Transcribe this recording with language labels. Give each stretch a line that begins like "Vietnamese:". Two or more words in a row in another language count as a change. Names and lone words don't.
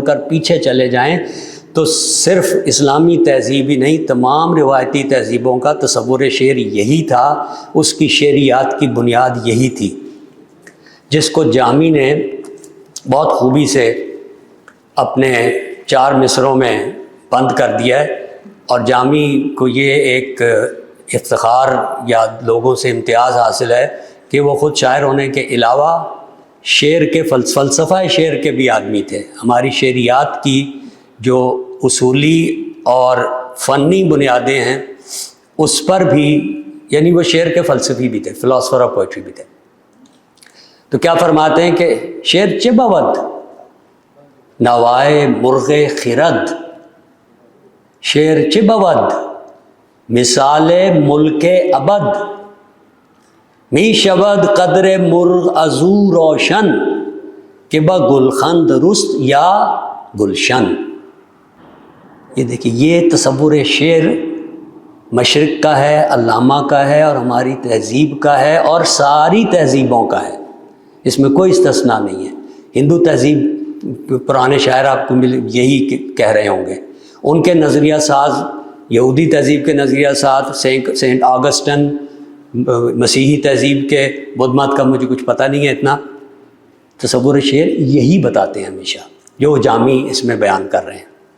Urdu: کر پیچھے چلے جائیں تو صرف اسلامی تہذیب ہی نہیں، تمام روایتی تہذیبوں کا تصور شعر یہی تھا، اس کی شعریات کی بنیاد یہی تھی، جس کو جامی نے بہت خوبی سے اپنے 4 مصروں میں بند کر دیا ہے، اور جامی کو یہ ایک افتخار یا لوگوں سے امتیاز حاصل ہے کہ وہ خود شاعر ہونے کے علاوہ شعر کے فلسفہ شعر کے بھی آدمی تھے۔ ہماری شعریات کی جو اصولی اور فنی بنیادیں ہیں اس پر بھی، یعنی وہ شعر کے فلسفی بھی تھے،
English: philosopher of poetry
Urdu: بھی تھے۔ تو کیا فرماتے ہیں کہ
Persian: شعر چه بود نوائے مرغ خرد، شعر چه بود مثال ملک ابد، می شود قدر مرغ ازو روشن کہ با گلخند رست یا گلشن۔
Urdu: یہ دیکھیے، یہ تصور شعر مشرق کا ہے، علامہ کا ہے، اور ہماری تہذیب کا ہے، اور ساری تہذیبوں کا ہے، اس میں کوئی استثناء نہیں ہے۔ ہندو تہذیب، پرانے شاعر آپ کو یہی کہہ رہے ہوں گے، ان کے نظریہ ساز، یہودی تہذیب کے نظریہ ساز، سینٹ آگسٹن، مسیحی تہذیب کے، بدھ مت کا مجھے کچھ پتہ نہیں ہے اتنا، تصور شعر یہی بتاتے ہیں ہمیشہ، جو جامی اس میں بیان کر رہے ہیں۔